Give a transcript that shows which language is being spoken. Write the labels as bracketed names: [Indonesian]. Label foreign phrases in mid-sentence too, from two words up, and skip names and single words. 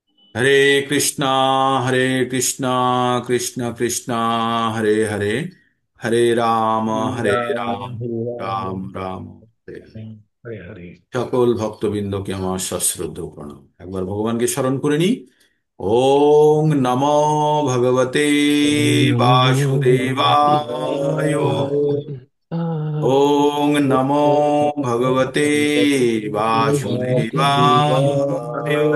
[Sanskrit] हरे कृष्णा हरे कृष्णा कृष्ण कृष्णा हरे हरे हरे রাম রাম হরে রাম রাম রাম হরে হরে। হরে হরে। [Bangla] সকল ভক্তবৃন্দকে আমার সশ্রদ্ধ প্রণাম। একবার ভগবানকে স্মরণ করে নি। [Sanskrit] ওং নমো ভগবতে বাসুদেবায়। ওং নমো ভগবতে বাসুদেবায়।